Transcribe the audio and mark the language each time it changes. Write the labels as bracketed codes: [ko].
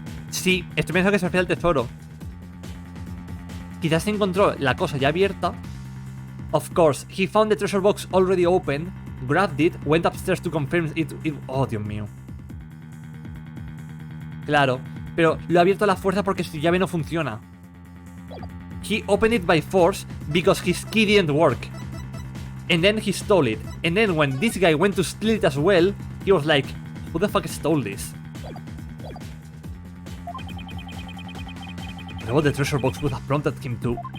[es] Sí, estoy pensando que se refiere al tesoro. Quizás encontró la cosa ya abierta. [en] Of course, he found the treasure box already open, grabbed it, went upstairs to confirm it. [es] Oh, Dios mío. Claro, pero lo ha abierto a la fuerza porque su llave no funciona. [en] He opened it by force because his key didn't work. And then he stole it. And then when this guy went to steal it as well, he was like, who the fuck stole this? You know what the treasure box would have prompted him to...